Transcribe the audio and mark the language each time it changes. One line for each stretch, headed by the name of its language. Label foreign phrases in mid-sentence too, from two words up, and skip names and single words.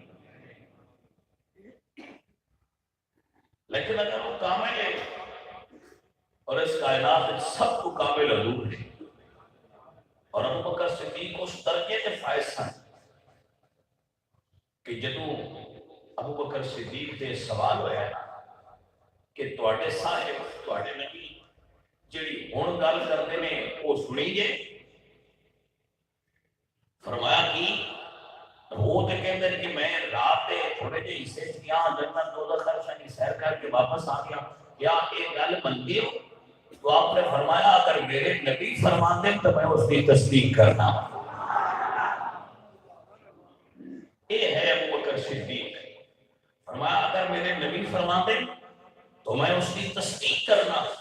Urdu: لیکن اگر وہ کامل ہے اور اس کائنات میں سب کو کامل حضور ہے، اور ابو بکر صدیق اس درجے کے فائز ہیں
Punjabi: کہ جدوں ابو بکر صدیق سے سوال ہویا نا کہ تواڈے صاحب تواڈے نبی جڑی ہن گل کردے نے وہ سنی جے، فرمایا کہ وہ تے کہندے نے کہ میں رات دے تھوڑے جے حصے کیا
Urdu: جنت دوزخ کی سیر کر کے واپس آ گیا،
Punjabi: کیا یہ گل بنتی ہو؟
Urdu: تو آپ نے فرمایا اگر میرے نبی فرمان دیں تو میں اس کی تصدیق کرنا۔ یہ ہے ابو بکر صدیق، فرمایا اگر میرے نبی فرمان دیں تو میں اس کی تصدیق کرنا.